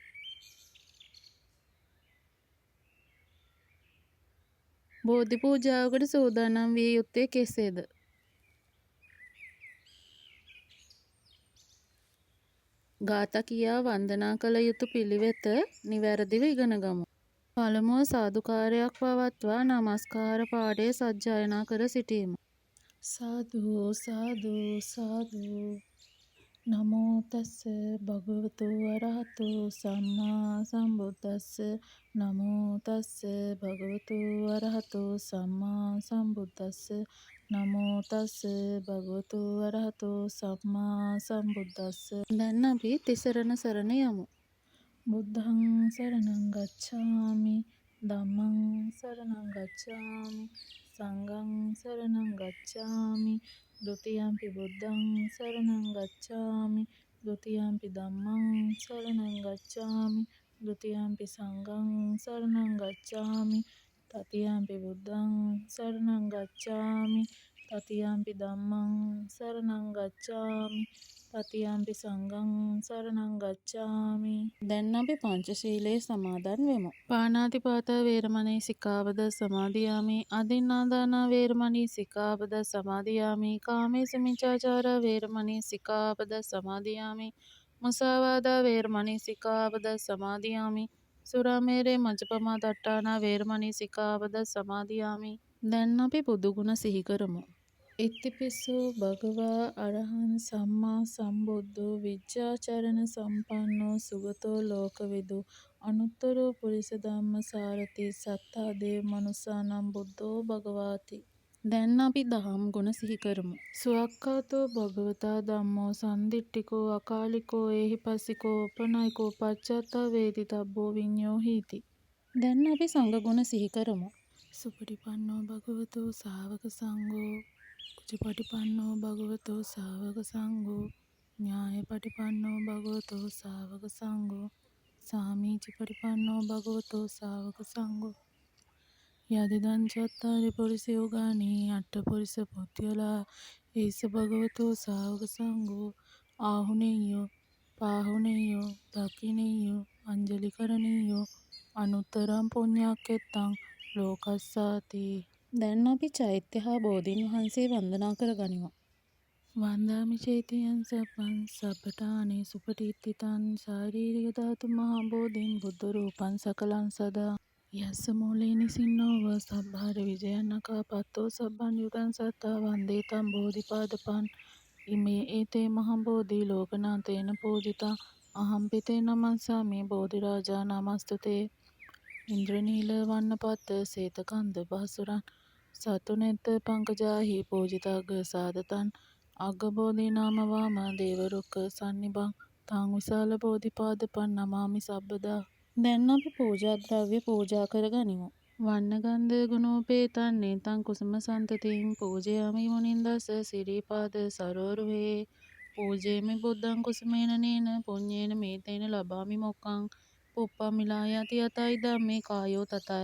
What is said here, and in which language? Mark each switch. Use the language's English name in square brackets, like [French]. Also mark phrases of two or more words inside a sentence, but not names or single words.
[Sinhala] බෝධි පූජාවකට සූදානම් විය යුත්තේ කෙසේද? ගාථා කියා වන්දනා කළ යුතු පිළිවෙත නිවැරදිව ඉගෙන ගමු. පළමුව සාදුකාරයක් පවත්වා නමස්කාර පාඨය සජ්ජායනා කර සිටීම. [Pali] සාදු සාදු සාදු නමෝ තස්ස භගවතු වරහතු සම්මා සම්බුද්දස්ස නමෝ තස්ස භගවතු වරහතු සම්මා සම්බුද්දස්ස නමෝ තස්ස භගවතු වරහතු සම්මා සම්බුද්දස්ස. [Sinhala] දැන් අපි තිසරණ සරණ යමු. [Pali] බුද්ධං සරණං ගච්ඡාමි ධම්මං සරණං ගච්ඡාමි සංඝං සරණං ගච්ඡාමි ဒ ුතියම්පි බුද්ධං සරණං ගච්ඡාමි ဒ ුතියම්පි ධම්මං සරණං ගච්ඡාමි ဒ ුතියම්පි සංඝං සරණං ගච්ඡාමි တတိယံ පි බුද්ධං සරණං ගච්ඡාමි တတိယံ පි ධම්මං සරණං ගච්ඡාමි တတိယံ පි සංඝං සරණං ගච්ඡාමි. [Sinhala] දැන් අපි පංචශීලයේ සමාදන් වෙමු. [Pali] පාණාතිපාතා වේරමණී සික්ඛාපද සමාදියාමි. අදින්නාදානා වේරමණී සික්ඛාපද සමාදියාමි. කාමේසු මිච්ඡාචාරා වේරමණී සික්ඛාපද සමාදියාමි. මුසාවාදා වේරමණී සික්ඛාපද සමාදියාමි. සුරාමේරේ මජ්ජපමා දට්ඨානා වේරමණී සික්ඛාපද සමාදියාමි. [Sinhala] දැන් අපි බුදු ගුණ සිහි කරමු. [Pali] ඉතිපිස්සෝ භගවා අරහං සම්මා සම්බුද්ධෝ විජ්ජාචරණ සම්පන්නෝ සුගතෝ ලෝකවිදු අනුත්තරෝ පුරිස ධම්මසාරති සත්තා දේව මනුස්සානම් බුද්ධෝ භගවාති. [Sinhala] දැන් අපි දහම් ගුණ සිහි කරමු. [Pali] සුවක්ඛාතෝ භගවතා ධම්මෝ සන්දිට්ඨිකෝ අකාලිකෝ ඒහිපස්සිකෝ උපනයිකෝ පච්චත්තා වේදිතබ්බෝ විඤ්ඤෝ හීති. [Sinhala] දැන් අපි සංඝ ගුණ සිහි කරමු. [Pali] සුපටිපන්නෝ භගවතෝ ශාවක සංඝෝ උජුපටිපන්නෝ භගවතෝ ශාවක සංඝෝ ඤායපටිපන්නෝ භගවතෝ ශාවක සංඝෝ සාමීචිපටිපන්නෝ භගවතෝ ශාවක සංඝෝ යදිදං චත්තාරි පුරිස යෝගානි අට්ඨ පුරිස පුත්තියලා ඒස භගවතෝ ශාවක සංඝෝ ආහුනේයෝ පාහුනේයෝ දකිනේයෝ අංජලි කරණීයෝ අනුත්තරං පුඤ්ඤක්ඛෙත්තං ලෝකස්සාති. [Sinhala] දැන් අපි චෛත්‍ය හා බෝධීන් වහන්සේ වන්දනා කර ගනිමු. [Pali] වන්දාමි චෛත්‍යං සප්පං සප්පඨානේ සුපටිත්තිතං ශාරීරික ධාතු මහා බෝධීන් බුද්ධ රූපං සකලං සදා යස්ස මූලේ නිසින්නෝව සබ්බාර විජයන්නකාපත්තෝ සබ්බං යුතං සත්තා වන්දේ තං බෝධිපාදපං ඉමේ ඒතේ මහා බෝධි ලෝකනාථේන පූජිතා අහම්පි තේ නමස්සාමි බෝධිරාජා නමස්තුතේ. ඉන්ද්‍රනීල වන්නපත්ත සේතකන්ද බහසුරන් සතුනෙත්ත පංකජාහි පූජිතග්ග සාදතන් අග්ගබෝධි නාම වාම දේවරුක්ක සන්නිභං තං විශාල බෝධිපාදපන් නමාමි සබ්බදා. [Sinhala] දැන් අපි පූජා ද්‍රව්‍ය පූජා කර ගනිමු. [Pali] වන්නගන්ධ ගුණෝපේතං නේතං කුසුම සන්තතිං පූජයාමි මුනින්දස්ස සිරීපාද සරෝරුහේ පූජේමි බුද්ධං කුසුමේන නේන පුඤ්ඤේන මේතේන ලබාමි මොක්ඛං පුප්පමිලා යති යතයි ධම්මේ කායෝ තථා